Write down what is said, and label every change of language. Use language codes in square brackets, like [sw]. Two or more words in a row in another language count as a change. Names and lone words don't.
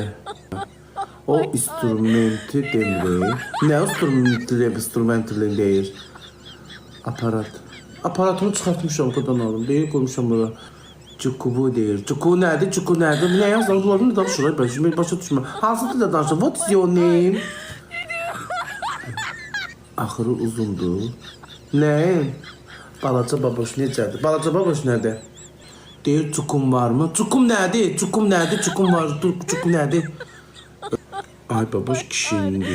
[az] O instrumenti demirik. Nə instrumenti deyir? Aparat. Aparatımı çıxartmışam buradan alım. Deyir qoymuşam bura. Cuku bu deyir. Cuku nədir? Cuku nədir? Nə yazır? Bunları danışırlar. Ben başa düşmürəm. Hansı dildə danışır? [en] What is your name? [az] Axırı uzundur. Nə? Balaca baboş necədir? Balaca baboş nədir? Deyir çukum var mı? Çukum nədir? Çukum nədir? Çukum var. Çukum nədir? Ay baboş kişiyindir.